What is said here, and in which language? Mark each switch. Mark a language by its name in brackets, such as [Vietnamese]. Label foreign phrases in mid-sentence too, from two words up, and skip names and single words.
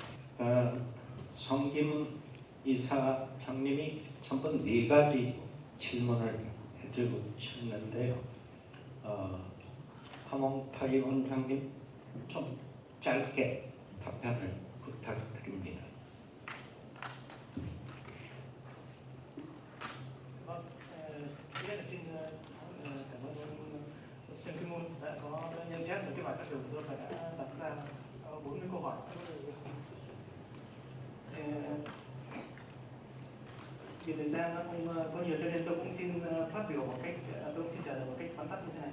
[Korean] 성김 이사장님이 전부 4가지 질문을 해주셨는데요. 파몽타이 원장님 좀 짧게 답변을 부탁드립니다. [Vietnamese] Thứ nhất là xin cảm ơn ông Sơn Kim Môn đã có nhận xét về cái bài phát biểu của tôi và đã đặt ra 40 câu hỏi. Vì thời gian nó không có nhiều cho nên tôi cũng xin phát biểu một cách, tôi cũng xin trả lời một cách vắn tắt như thế này.